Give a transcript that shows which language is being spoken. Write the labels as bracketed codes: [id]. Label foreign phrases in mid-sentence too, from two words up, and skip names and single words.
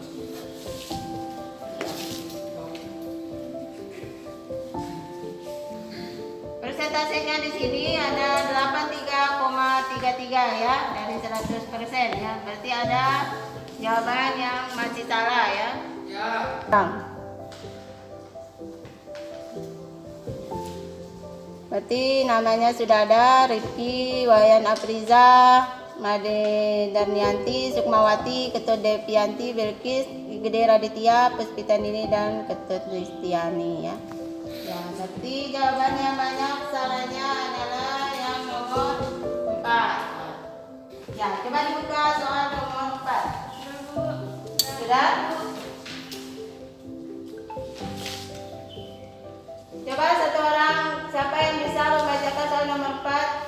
[id] Persentasenya di sini ada 83,33 ya dari 100% ya. Berarti ada jawaban yang masih salah ya. Ya. Berarti namanya sudah ada Rifki, Wayan Afriza, Made Darnianti, Sukmawati, Ketut Devianti, Bilkis, Gede Raditya, Puspita Nini, dan Ketut Listiani ya. Ya, berarti jawaban yang banyak salahnya adalah yang nomor 4. Ya, coba dibuka soal nomor 4. Sudah? Coba satu orang, siapa yang bisa membacakan soal nomor 4?